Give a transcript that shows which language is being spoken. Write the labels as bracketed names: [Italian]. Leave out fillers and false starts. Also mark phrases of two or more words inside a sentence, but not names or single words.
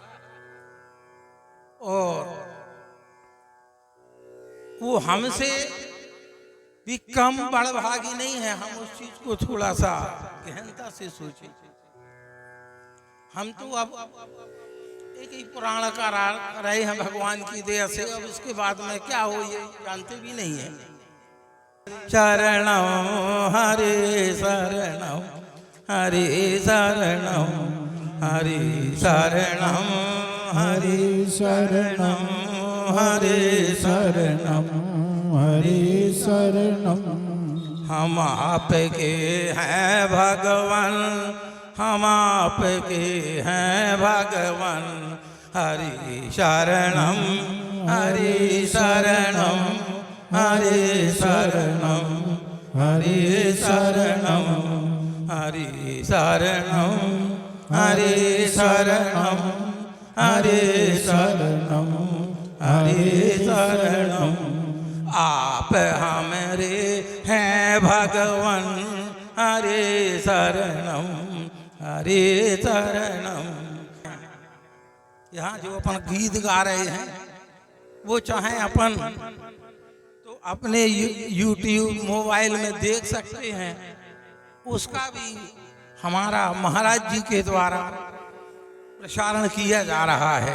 [Hindi] और वो हमसे भी कम बड़भागी नहीं है। हम उस चीज को थोड़ा सा गहनता से सोचें। हम तो अब एक ही पुराण का रहे हैं भगवान की दया से। अब इसके बाद में क्या हो ये जानते भी नहीं है। [Sanskrit] शरणं हरे शरणं हरे शरणं हरे शरणं हरे शरणं हरे शरणं हरे शरणं। [Hindi] हम आपके हैं भगवान, हम आपके हैं भगवान। [Sanskrit] हरि शरणं हरि शरणं हरि शरणं हरि शरणं हरि शरणं हरि शरणं हरि शरणं हरि शरणं। [Hindi] आप हमारे हैं भगवान, [Sanskrit] हरे शरणं हरे शरणं। [Hindi] यहाँ जो अपन गीत गा रहे हैं वो चाहे अपन तो अपने YouTube मोबाइल में देख सकते हैं। उसका भी हमारा महाराज जी के द्वारा प्रसारण किया जा रहा है।